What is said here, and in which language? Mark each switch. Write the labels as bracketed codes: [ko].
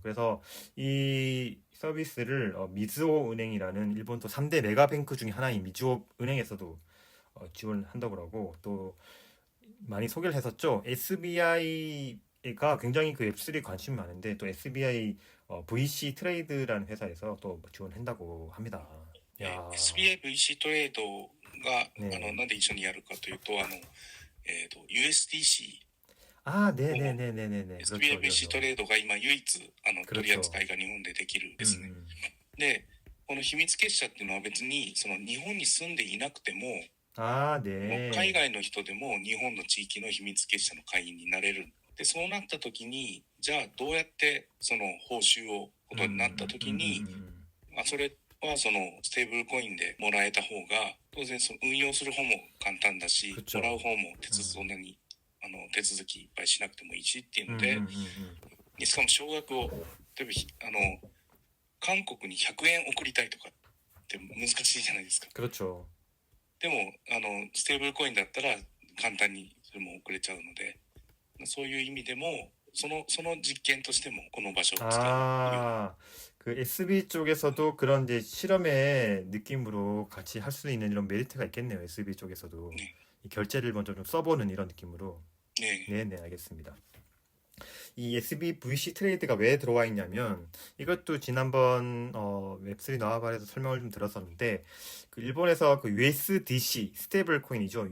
[ko] 그래서 이 서비스를 미즈호 은행이라는 일본 또 3대 메가뱅크 중에 하나인 미즈호 은행에서도 지원한다고 하고 또 많이 소개를 했었죠. SBI가 굉장히 그 웹3 관심이 많은데 또 SBI VC 트레이드라는 회사에서 또 지원한다고 합니다. 야, [ja] SBI VC トレードが、 [ko] 네. [ja] なんで一緒にやるかというと、USDC、 [ko] 아, 네네네네네네. [ja] SBI [ko] 그렇죠. [ja] VC トレードが今唯一取り [ko] 그렇죠. [ja] 扱いが日本でできるんですね。 음. で、この秘密結社っていうのは別にその日本に住んでいなくても、 아, 海 [ko] 네. [ja] 外の人でも日本の地域の秘密結社の会員になれる。で、そうなった時に、じゃあどうやってその報酬をことになった時に、それはそのステーブルコインでもらえた方が当然その運用する方も簡単だし、 [ko] 그쵸. [ja] もらう方もそんなに手続きいっぱいしなくてもいいしっていうので、しかも少額を例えば韓国に100円送りたいとかって難しいじゃないですか。 [ko] 그렇죠. [ja] でもステーブルコインだったら簡単にそれも送れちゃうので、そういう意味でもその実験としてもこの場所を使う。 [ko] 아, 그 SB 쪽에서도 그런 이제 실험의 느낌으로 같이 할 수 있는 이런 메리트가 있겠네요. SB 쪽에서도 네. 이 결제를 먼저 좀 써보는 이런 느낌으로. 네. 네네, 알겠습니다. 이 SBVC 트레이드가 왜 들어와 있냐면 이것도 지난번 웹3 너와발에서 설명을 좀 들었었는데 그 일본에서 그 USDC 스테이블 코인이죠.